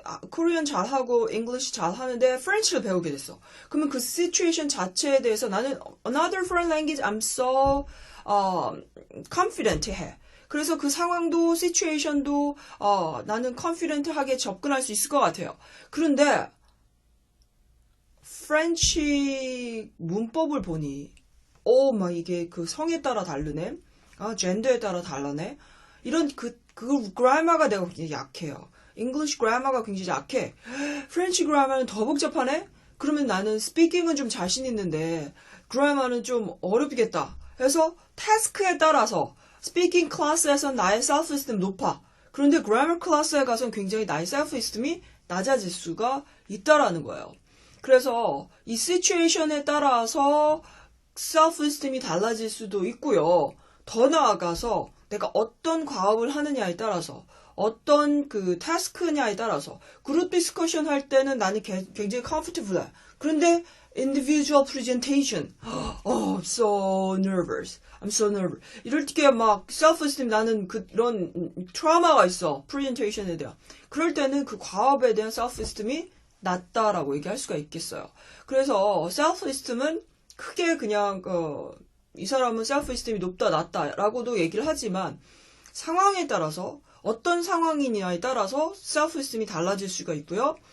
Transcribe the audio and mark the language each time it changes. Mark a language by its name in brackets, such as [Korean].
[Korean] 코리안 잘하고 English 잘하는데 프렌치를 배우게 됐어. 그러면 그 situation 자체에 대해서 나는 [English] another foreign language I'm so confident [Korean] 해. 그래서 그 상황도 시츄에이션도 나는 컨피던트하게 접근할 수 있을 것 같아요. 그런데 프렌치 문법을 보니 막 이게 그 성에 따라 다르네. 젠더에 따라 다르네. 이런 그 그라마가 내가 굉장히 약해요. English 그라마가 굉장히 약해. 프렌치 그라마는 더 복잡하네. 그러면 나는 스피킹은 좀 자신 있는데 그라마는 좀 어렵겠다. 그래서 태스크에 따라서 스피킹 클래스에서 나의 셀프-에스팀 높아. 그런데 그래머 클래스에 가서는 굉장히 나의 셀프-에스팀이 낮아질 수가 있다라는 거예요. 그래서 이 시츄에이션에 따라서 셀프-에스팀이 달라질 수도 있고요. 더 나아가서 내가 어떤 과업을 하느냐에 따라서 어떤 그 태스크냐에 따라서 그룹 디스커션 할 때는 나는 굉장히 comfortable 해. [English] 그런데 individual presentation. I'm so nervous. I'm so nervous. [Korean] 이럴 때 막 self-esteem 나는 그런 트라우마가 있어. presentation에 대한. 그럴 때는 그 과업에 대한 self-esteem이 낮다라고 얘기할 수가 있겠어요. 그래서 self-esteem은 크게 그냥 이 사람은 self-esteem이 높다 낮다라고도 얘기를 하지만 상황에 따라서 어떤 상황이냐에 따라서 self-esteem이 달라질 수가 있고요.